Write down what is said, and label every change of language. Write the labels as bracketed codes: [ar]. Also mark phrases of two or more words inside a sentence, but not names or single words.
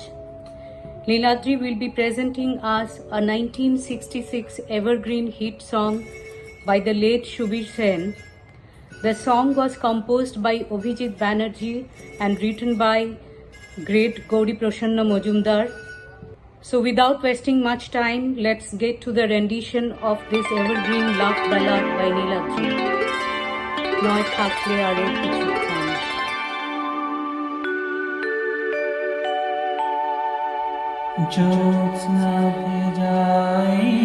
[en] Niladri will be presenting us a 1966 evergreen hit song by the late Shubir Sen. The song was composed by Abhijit Banerjee and written by great Gauri Prashanna Majumdar. So without wasting much time, let's get to the rendition of this evergreen love ballad by Niladri. [bn] নয় থাকলে আরো কিছুক্ষণ. জ্যোৎস্না ভেজায়